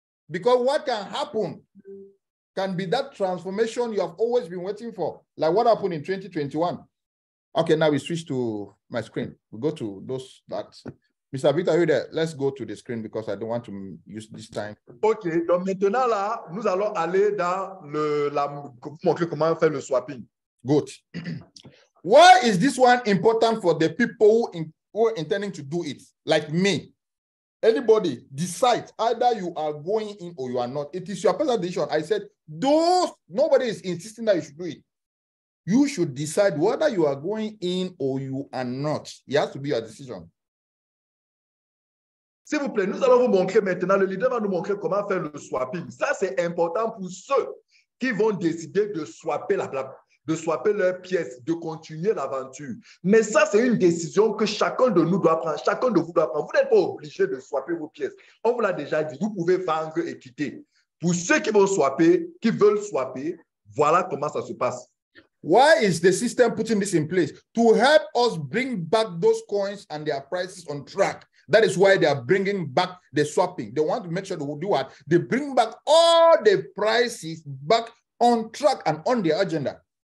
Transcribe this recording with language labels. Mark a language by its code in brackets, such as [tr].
[en] Because what can happen can be that transformation you have always been waiting for. Like what happened in 2021. Okay, now we switch to my screen. We go to those that. Mr. Victor, are you there? Let's go to the screen because I don't want to use this time. [fr] OK, donc maintenant là, nous allons aller dans montrer comment faire le swapping. [en] Good. Why is this one important for the people who are intending to do it? Like me. Anybody decide either you are going in or you are not. It is your personal decision. I said, nobody is insisting that you should do it. You should decide whether you are going in or you are not. It has to be your decision. [fr] S'il vous plaît, nous allons vous montrer maintenant, le leader va nous montrer comment faire le swapping. Ça, c'est important pour ceux qui vont décider de swapper leurs pièces, de continuer l'aventure. Mais ça, c'est une décision que chacun de nous doit prendre, chacun de vous doit prendre. Vous n'êtes pas obligé de swapper vos pièces. On vous l'a déjà dit, vous pouvez vendre et quitter. Pour ceux qui vont swapper, qui veulent swapper, voilà comment ça se passe. [en] Why is the system putting this in place? To help us bring back those coins and their prices on track. That is why they are bringing back the swapping. They want to make sure they will do what? They bring back all the prices back on track and on their agenda.